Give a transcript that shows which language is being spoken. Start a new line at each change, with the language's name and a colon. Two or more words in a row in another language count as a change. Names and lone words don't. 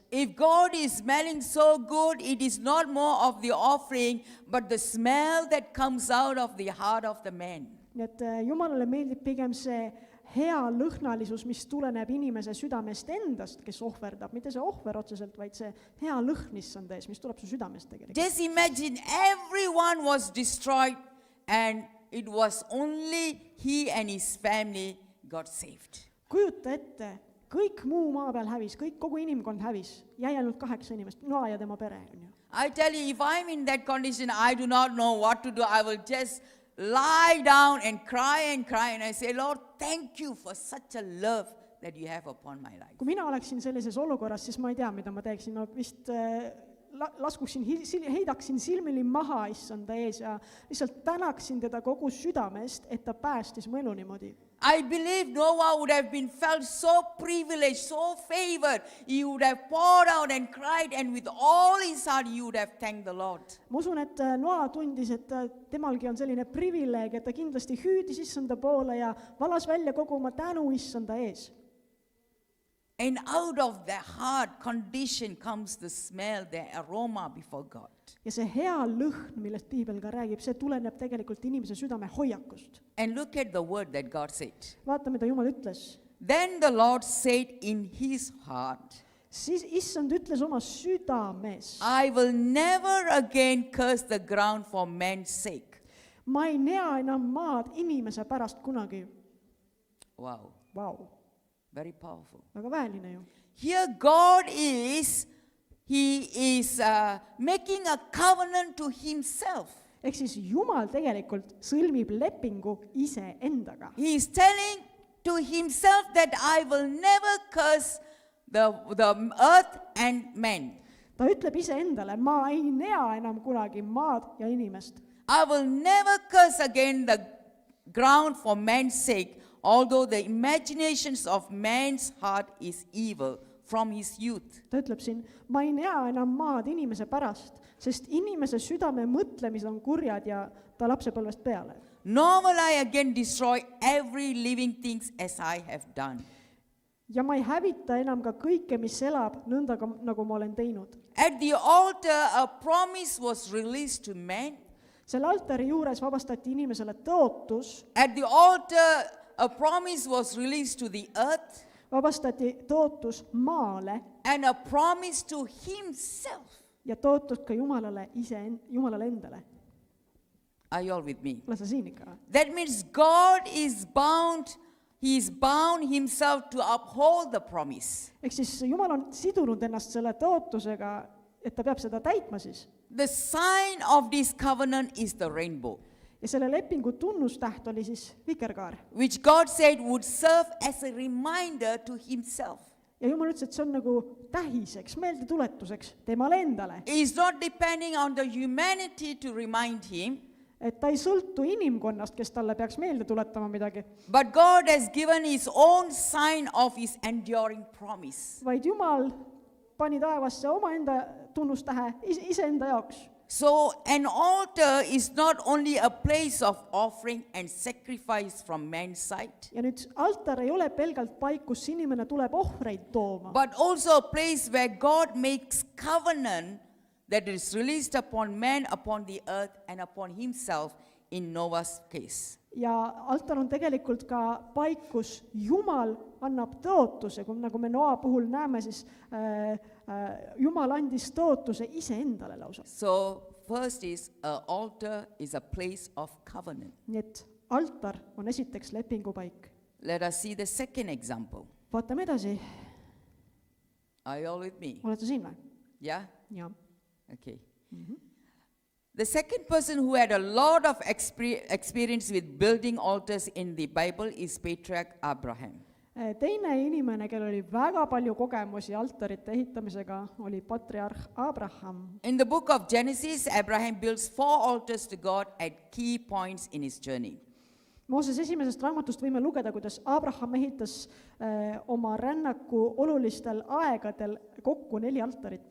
English: If God is smelling so good, it is not more of the offering, but the smell that comes out of the heart of the man.
Estonian: Nii et Jumalale meeldib pigem see hea lõhnalisus, mis tuleneb inimese südamest endast, kes ohverdab, mitte see ohver otseselt, vaid see hea lõhn issanda ees, mis tuleb su südamest tegelikult.
English: Just imagine everyone was destroyed and it was only he and his family got saved.
Estonian: Kujuta ette, kõik muu maa peal hävis, kogu inimkond hävis, jäi ainult 8 inimest, Noa ja tema pere.
English: I tell you, if I'm in that condition, I do not know what to do. I will just lie down and cry and I say, Lord, thank you for such a love that you have upon my life.
Estonian: Kui mina oleksin sellises olukorras, siis ma ei tea, mida ma teeksin. No vist heidaksin silmili maha issanda ees ja lihtsalt tänaksin teda kogu südamest, et ta päästis mu elu niimoodi.
English: I believe Noah would have been felt so privileged, so favored. He would have poured out and cried, and with all his heart he would have thanked the Lord.
Estonian: Ma usun, et Noa tundis, et temalgi on selline privileeg, et ta kindlasti hüüdis issanda poole ja valas välja kogu oma tänu issanda ees.
English: And out of the heart condition comes the smell, the aroma before God.
Estonian: Ja see hea lõhn, millest Piibel ka räägib, see tuleneb tegelikult inimese südame hoiakust.
English: And look at the word that God said.
Estonian: Vaata, mida Jumal ütles.
English: Then the Lord said in his heart,
Estonian: Siis issand ütles oma südames,
English: I will never again curse the ground for man's sake.
Estonian: Ma ei nea enam maad inimese pärast kunagi.
English: Wow,
Estonian: Vau,
English: very powerful.
Estonian: väga väeline ju.
English: Here God is, he is making a covenant to himself.
Estonian: Ehk siis Jumal tegelikult sõlmib lepingu ise endaga.
English: He is telling to himself that I will never curse the earth and man.
Estonian: Ta ütleb ise endale, ma ei nea enam kunagi maad ja inimest.
English: I will never curse again the ground for man's sake, although the imaginations of man's heart is evil from his youth.
Estonian: Ta ütleb siin, ma ei nea enam maad inimese pärast, sest inimese südame mõtlemised on kurjad ja ta lapsepõlvest peale.
English: Nor will I again destroy every living thing as I have done.
Estonian: Ja ma ei hävita enam ka kõike, mis elab, nõnda nagu ma olen teinud.
English: At the altar, a promise was released to man.
Estonian: Selle altari juures vabastati inimesele tõotus,
English: At the altar, a promise was released to the earth
Estonian: vabastati tõotus maale
English: and a promise to himself.
Estonian: ja tõotus ka Jumalale endale.
English: Are you all with me?
Estonian: Ole sa siin ikka?
English: That means God is bound, he is bound himself to uphold the promise.
Estonian: Ehk siis Jumal on sidunud ennast selle tõotusega, et ta peab seda täitma siis.
English: The sign of this covenant is the rainbow,
Estonian: Ja selle lepingu tunnustäht oli siis vikerkaar.
English: which God said would serve as a reminder to himself.
Estonian: Ja Jumal ütles, et see on nagu tähiseks, meeldetuletuseks temale endale.
English: He is not depending on the humanity to remind him,
Estonian: Et ta ei sõltu inimkonnast, kes talle peaks meelde tuletama midagi,
English: but God has given his own sign of his enduring promise.
Estonian: vaid Jumal pani taevasse omaenda tunnustähe iseenda jaoks.
English: So an altar is not only a place of offering and sacrifice from man's side,
Estonian: Ja nüüd altar ei ole pelgalt paik, kus inimene tuleb ohvreid tooma,
English: but also a place where God makes covenant that is released upon man, upon the earth, and upon himself in Noah's case.
Estonian: ja altar on tegelikult ka paik, kus Jumal annab tõotuse, nagu me Noa puhul näeme, siis Jumal andis tõotuse iseendale lausa.
English: So first is an altar is a place of covenant.
Estonian: Nii et altar on esiteks lepingupaik.
English: Let us see the second example.
Estonian: Vaatame edasi,
English: Are you all with me?
Estonian: oled sa siin või?
English: Yeah?
Estonian: Ja.
English: Okay. The second person who had a lot of experience with building altars in the Bible is patriarch Abraham.
Estonian: Teine inimene, kellel oli väga palju kogemusi altarite ehitamisega, oli patriarh Abraham.
English: In the book of Genesis, Abraham builds 4 altars to God at key points in his journey.
Estonian: Mooses esimesest raamatust võime lugeda, kuidas Abraham ehitas oma rännaku olulistel aegadel kokku 4 altarit.